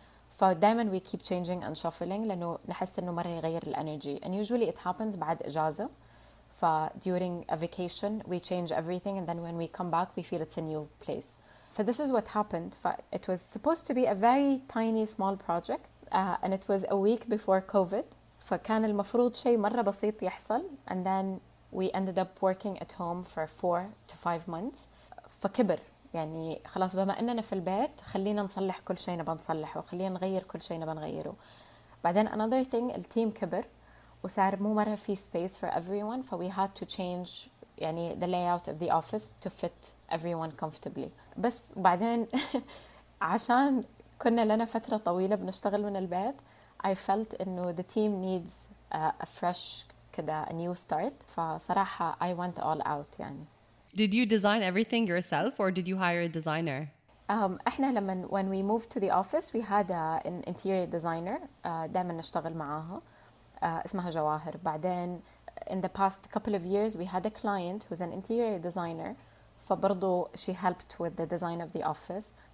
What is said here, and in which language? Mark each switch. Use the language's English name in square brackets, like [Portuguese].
[Arabic] فدائما we keep changing and shuffling لأنه نحس إنه مرة يغير الانرجي. [English] And usually it happens بعد إجازة. During a vacation we change everything, and then when we come back we feel it's a new place. So this is what happened. It was supposed to be a very tiny small project, and it was a week before COVID. فكان المفروض شيء مرة بسيط يحصل, and then we ended up working at home for 4 to 5 months. [Arabic] فكبر يعني خلاص بما أننا في البيت خلينا نصلح كل شيء نبى نصلحه وخلينا نغير كل شيء نبى نغيره. [English] بعدين another thing التيم كبر وصار مو مرة في space for everyone, we had to change يعني the layout of the office to fit everyone comfortably. [Arabic] بس بعدين عشان كنا لنا فترة طويلة بنشتغل من البيت, I felt إنه the team needs a fresh كده a new start. [English] فصراحة I went all out يعني. Did you design everything yourself or did you hire a designer? احنا when we moved to the office we had an interior designer دائما نشتغل معاها. [Arabic] اسمها جواهر. [English] بعدين in the past couple of years we had a client who's an interior designer, فبرضو she helped with the design of the office.